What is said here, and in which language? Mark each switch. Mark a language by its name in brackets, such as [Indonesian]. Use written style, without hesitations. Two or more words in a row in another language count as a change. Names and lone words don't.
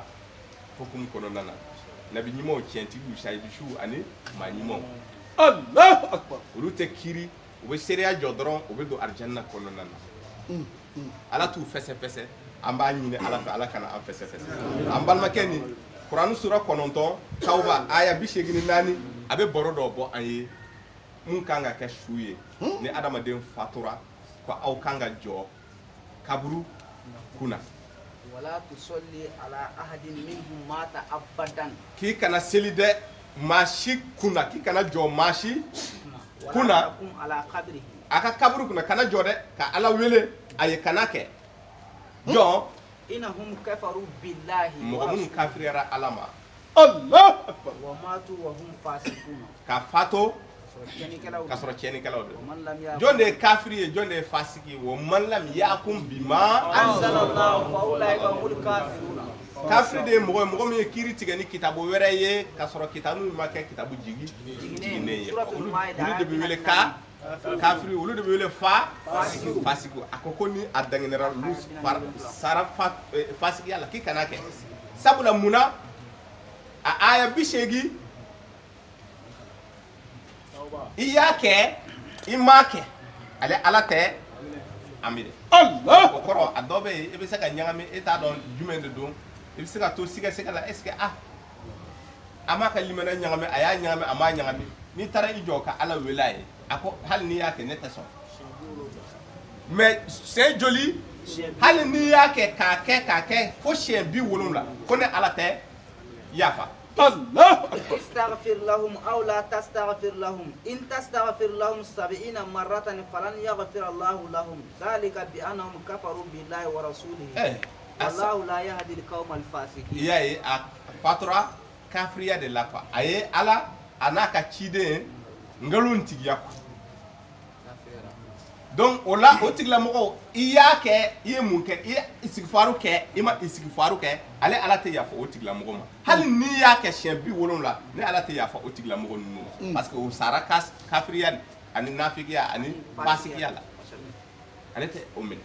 [Bambara] hukumu kɔnɔna na nabi ɲumanw tiɲɛtigiw sayidusiw ani maa ɲumanw [Arabic] الله أكبر [Bambara] olu tɛ kiiri u bɛ seereya jɔ dɔrɔn u bɛ don arijanna kɔnɔna na ala t'u fɛsɛfɛsɛ an b'a ɲini ala fɛ ala kana an fɛsɛfɛsɛ an balimakɛ ni Qur'an sura 9 tawba aya 84 a bɛ baro dɔ bɔ an ye mun kan ka kɛ su ye ni adamaden fatura ko aw kan ka jɔ kaburu kunna [Arabic] ولا تصل على أحد منهم مات أبدا [Bambara] k'i kana seli dɛ maa si kunna k'i kana jɔ maa si kunna [Arabic] على قبره [Bambara] a ka kaburu kunna kana jɔ dɛ ka ala wele a ye kana kɛ jɔn [Arabic] إنهم كفروا بالله [Bambara] mɔgɔ minnu kafiriyara Ala ma [Arabic] الله أكبر وماتوا وهم فاسقون [Bambara] ka fato ka sɔrɔ tiɲɛnikɛlaw don jɔn de ye kafiri ye jɔn de ye fasiki ye [Arabic] ومن لم يحكم بما أنزل الله فأولئك هم الكافرون [Bambara] kafiri de ye mɔgɔ min ye kiiri tigɛ ni kitabu wɛrɛ ye ka sɔrɔ kitabu min ma kɛ kitabu jiginnen ye olu de bɛ wele kafiri olu de bɛ wele fasiku a ko ni a danginɛra olu sara fasikiya la k'i kana kɛ sabula munna a aya 80 i y'a kɛ i m'a kɛ ale Ala tɛ amide الله o kɔrɔ a dɔ bɛ yen i bɛ se ka ɲagami e t'a dɔn jumɛn de don i bɛ se ka to siga la [French] est-ce que [Bambara] a m'a ka limana ɲagami a y'a ɲagami a m'a ɲagami n'i taara i jɔ ka Ala wele a ye a ko hali n'i y'a kɛ ne tɛ sɔn [French] mais c'est joli [Bambara] hali n'i y'a kɛ k'a kɛ fo siɲɛ 70 ko ne Ala tɛ yafa [Arabic] الله أكبر استغفر لهم أو لا تستغفر لهم إن تستغفر لهم 70 مرة فلن يغفر الله لهم ذلك بأنهم كفروا بالله ورسوله والله لا يهدي القوم الفاسقين [Bambara] yaye a fatura kafiriya de la quoi a ye Ala a n'a ka ciden ngalon tigiya quoi donc o la o tigilamɔgɔw i y'a kɛ i ye mun kɛ i ye istighfaru kɛ i ma istighfaru kɛ ale Ala tɛ yafa o tigilamɔgɔ ma hali n'i y'a kɛ siɲɛ 70 ne Ala tɛ yafa o tigilamɔgɔ ninnu ma [French] parce que [Bambara] o sara kafiriya ani nafigiya ani fasikiya la ale tɛ o minɛ